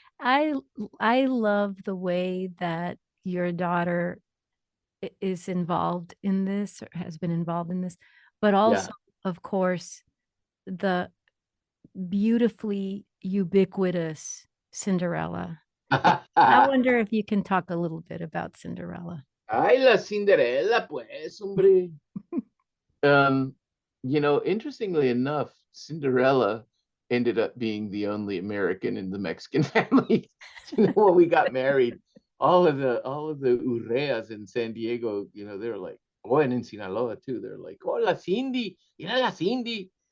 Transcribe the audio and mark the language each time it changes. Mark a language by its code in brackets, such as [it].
[en] I I love the way that your daughter is involved in this or has been involved in this, but Yeah. also, of course, the beautifully ubiquitous Cinderella. I wonder if you can talk a little bit about Cinderella. [es] Ay, la Cinderella, pues, hombre. [en] Um, Interestingly enough, Cinderella ended up being the only American in the Mexican family. When we got married, all of the Urreas in San Diego, they were like, oh, and in Sinaloa too, they're like, "Oh, [es] la Cindy, mira la Cindy."